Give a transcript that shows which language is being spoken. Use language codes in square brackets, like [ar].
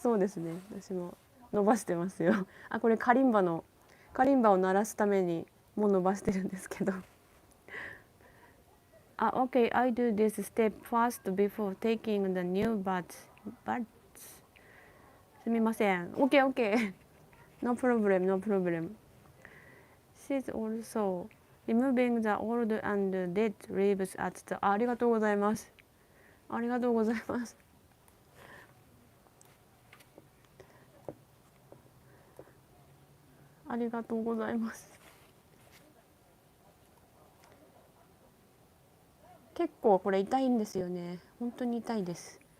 [ja] そうですね、私も伸ばしてますよ。これカリンバを鳴らすためにもう伸ばしてるんですけど [en] OK, I do this step first before taking the new buds [ja] すみません。 [en] OK No problem, no problem. She's also removing the old and dead leaves at the [ja] ありがとうございます。ありがとうございます。ありがとうございます。結構これ痛いんですよね。本当に痛いです。